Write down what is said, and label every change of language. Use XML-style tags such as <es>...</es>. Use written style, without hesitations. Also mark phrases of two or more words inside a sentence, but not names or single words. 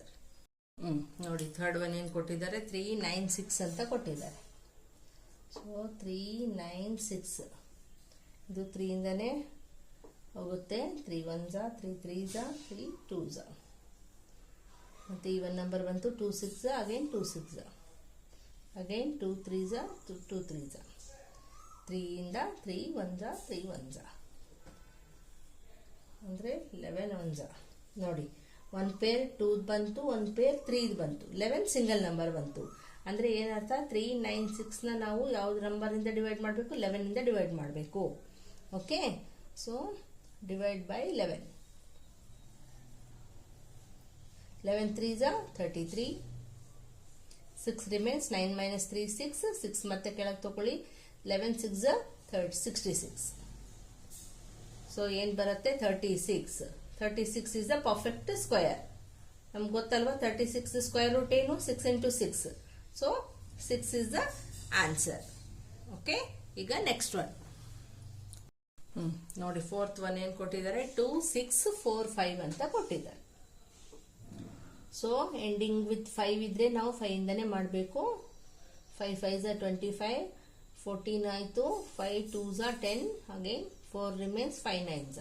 <kn>ನೋಡಿ,</kn> <en>third one</en> <kn>ಏನು ಕೊಟ್ಟಿದ್ದಾರೆ, 3 9 6 ಅಂತ ಕೊಟ್ಟಿದ್ದಾರೆ. ಸೊ 3 9 6 ಇದು 3 ಇಂದನೇ ಹೋಗುತ್ತೆ. 3 1s 3 3s 3 2s ಮತ್ತೆ</kn> <en>even number</en> <kn>ಬಂತು. 2 6 ಅಗೇನ್ 2 6 ಅಗೇನ್ 2 3s 2 3s 3 ಇಂದ 3 1s 3 1s ಅಂದ್ರೆ 11 1s. ನೋಡಿ, ಒಂದು ಪೇರ್ 2 ಬಂತು, ಒಂದು ಪೇರ್ 3 ಬಂತು, 11</kn> <en>single number</en> <kn>ಬಂತು. ಅಂದ್ರೆ ಏನರ್ಥ, 3 9 6ನ ನಾವು ಯಾವ್ದು ನಂಬರ್ ಇಂದ ಡಿವೈಡ್ ಮಾಡಬೇಕು, 11 ಇಂದ ಡಿವೈಡ್ ಮಾಡಬೇಕು.</kn> <en>okay, so divide by 11.</en> <kn>11 3s 33 6 ರಿಮೇನ್ಸ್, 9 minus 3 6, 6 ಮತ್ತೆ ಕೆಳಗೆ ತಗೊಳ್ಳಿ, 11 6 66. ಸೊ ಏನು ಬರುತ್ತೆ 36.</kn> <en>36 is a perfect square.</en> <kn>ನಮ್ಗೆ ಗೊತ್ತಲ್ವಾ 36</kn> <en>square root</en> <kn>ಏನು 6 into 6.</kn> <en>ಸೊ 6 is the answer.</en> <kn>ಓಕೆ, ಈಗ</kn> <en>next one</en> <kn>ನೋಡಿ,</kn> <en>fourth one</en> <kn>ಏನು ಕೊಟ್ಟಿದ್ದಾರೆ 2 6 4 5 ಅಂತ ಕೊಟ್ಟಿದ್ದಾರೆ.</kn> <en>so ending with</en> <kn>5 ಇದ್ರೆ ನಾವು 5 ಇಂದನೇ ಮಾಡಬೇಕು. 5 5s 25, 14 ಆಯಿತು, 5 2s 10,</kn> <en>again 4 remains,</en> <kn>5 9s.</kn>